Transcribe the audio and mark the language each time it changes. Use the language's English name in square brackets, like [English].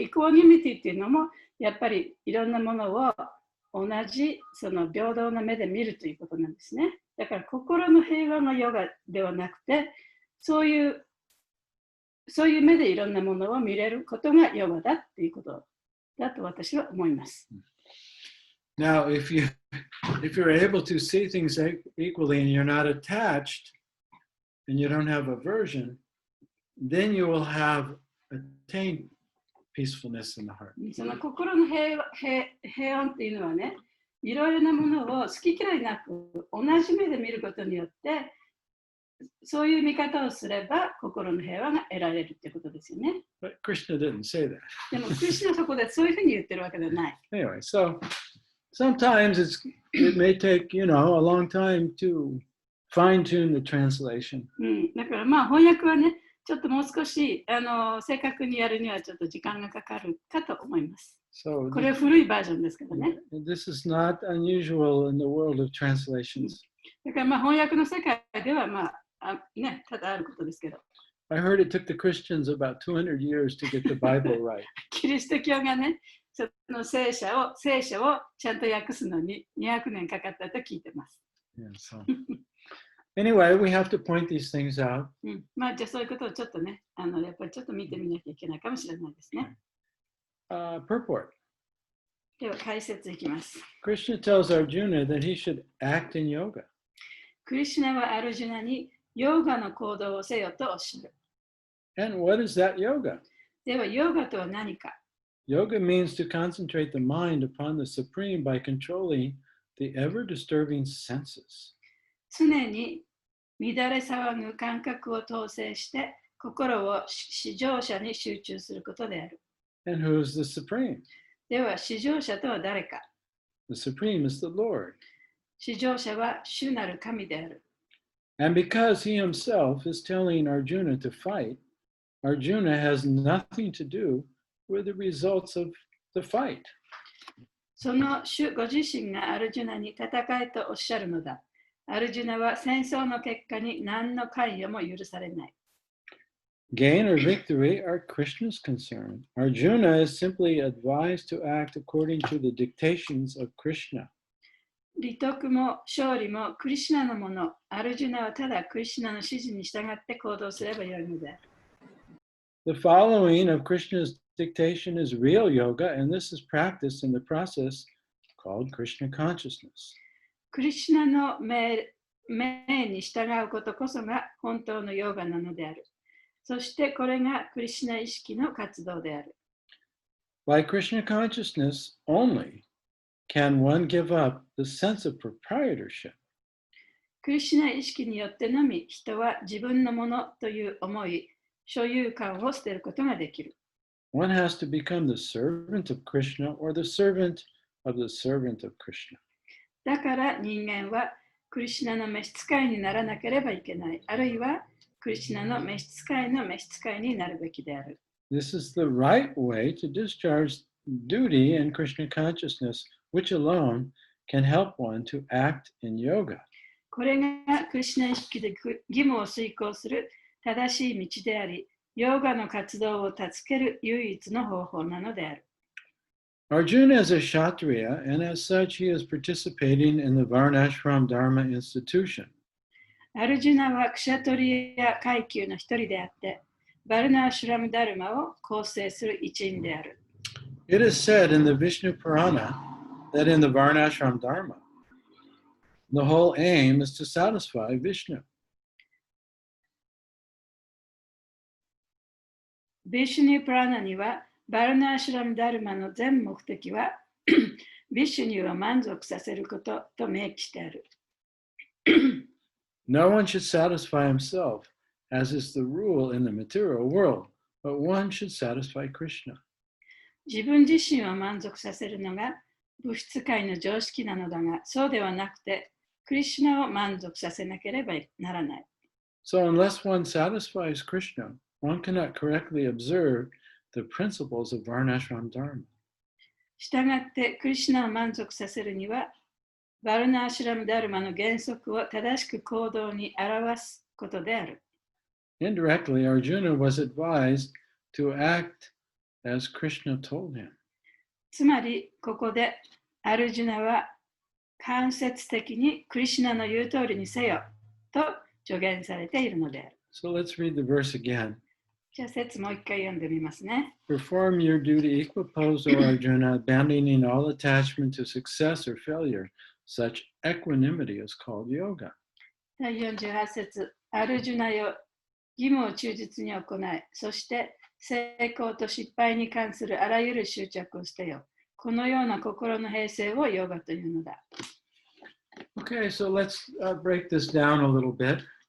[Japanese] イコニミティっていうのも、やっぱりいろんなものを同じその平等な目で見るということなんですね。だから心の平和のヨガではなくて、そういう目でいろんなものを見れることがヨガだっていうことだと私は思います。 [English] Now, if you're able to see things equally and you're not attached and you don't have aversion, then you will have attained peacefulness in the heart. [Japanese] その心の平穏っていうのはね、いろいろなものを好き嫌いなく同じ目で見ることによって、そういう見方をすれば心の平和が得られるってことですよね。 [English] But Krishna didn't say that. [Japanese] でも、クリシュナはそこでそういうふうに言ってるわけではない。 [English] Anyway, so sometimes it may take, a long time to fine-tune the translation. [Japanese] だからまあ翻訳はね、ちょっともう少し正確にやるにはちょっと時間がかかるかと思います。 [English] So [Japanese] これは古いバージョンですけどね。 [English] this is not unusual in the world of translations. [Japanese] だからまあ翻訳の世界ではまあただあることですけど。 [English] I heard it took the Christians about 200 years to get the Bible right. [Japanese] キリスト教がね、その聖書をちゃんと訳すのに200年かかったと聞いてます。 [English] Yeah, so. Anyway, we have to point these things out. [Japanese] まあじゃあそういうことをちょっとね、やっぱりちょっと見てみなきゃいけないかもしれないですね。 [English] Purport. [Japanese] では解説いきます。 [English] Krishna tells Arjuna that he should act in yoga. [Japanese] クリシュナはアルジュナにヨガの行動をせよとおっしゃる。 [English] And what is that yoga? [Japanese] ではヨガとは何か？ [English] Yoga means to concentrate the mind upon the Supreme by controlling the ever-disturbing senses. [Japanese] 常に乱れ騒ぐ感覚を統制して心を至上者に集中することである。 [English] And who is the Supreme? [Japanese] では至上者とは誰か？ [English] The Supreme is the Lord. [Japanese] 至上者は主なる神である。 [English] And because he himself is telling Arjuna to fight, Arjuna has nothing to do with the results of the fight. [Japanese] その主ご自身がアルジュナに戦えとおっしゃるのだ。アルジュナは戦争の結果に何の関与も許されない。 [English] Gain or victory are Krishna's concern. Arjuna is simply advised to act according to the dictations of Krishna. [Japanese] 利得も勝利もクリシュナのもの。アルジュナはただクリシュナの指示に従って行動すればよいのである。 [English] The following of Krishna's dictation is real yoga, and this is practiced in the process called Krishna consciousness. [Japanese] クリシュナの命に従うことこそが本当のヨガなのである。そしてこれがクリシュナ意識の活動である。 [English] By Krishna consciousness only can one give up the sense of proprietorship. [Japanese] クリシュナ意識によってのみ人は自分のものという思い、所有感を捨てることができる。 [English] One has to become the servant of Krishna or the servant of the servant of Krishna. [Japanese] だから人間はクリシュナの召使いにならなければいけない。あるいはクリシュナの召使いの召使いになるべきである。 [English] This is the right way to discharge duty in Krishna consciousness, which alone can help one to act in yoga. [Japanese] これがクリシュナ意識で義務を遂行する正しい道であり、ヨガの活動を助ける唯一の方法なのである。 [English] Arjuna is a Kshatriya, and as such, he is participating in the Varnashram Dharma institution. [Japanese] アルジュナはクシャトリア階級の一人であって、バルナーシュラムダルマを構成する一員である。 [English] It is said in the Vishnu Purana that in the Varnashram Dharma, the whole aim is to satisfy Vishnu. [Japanese] ビシュニュプラナには、バルナーシュラムダルマの全目的は、ビシュニュを満足させることと明記してある。 [English] No one should satisfy himself, as is the rule in the material world, but one should satisfy Krishna. [Japanese] 自分自身を満足させるのが物質界の常識なのだが、そうではなくて、クリシュナを満足させなければならない。 [English] So unless one satisfies Krishna, one cannot correctly observe the principles of Varnashram Dharma. [Japanese] したがって、クリシュナを満足させるには、バルナーシュラムダルマの原則を正しく行動に表すことである。 [English] Indirectly, Arjuna was advised to act as Krishna told him. [Japanese] つまり、ここでアルジュナは間接的にクリシュナの言う通りにせよと助言されているのである。 [English] So let's read the verse again. [Japanese] じゃあ、説もう一回読んでみますね。 [English] Perform your duty equiposed, O Arjuna, abandoning all attachment to success or failure. Such equanimity is called yoga. [Japanese] 第48節、アルジュナよ、義務を忠実に行い、そして成功と失敗に関するあらゆる執着を捨てよ。このような心の平静をヨガというのだ。 [English] Okay, so let's break this down a little bit.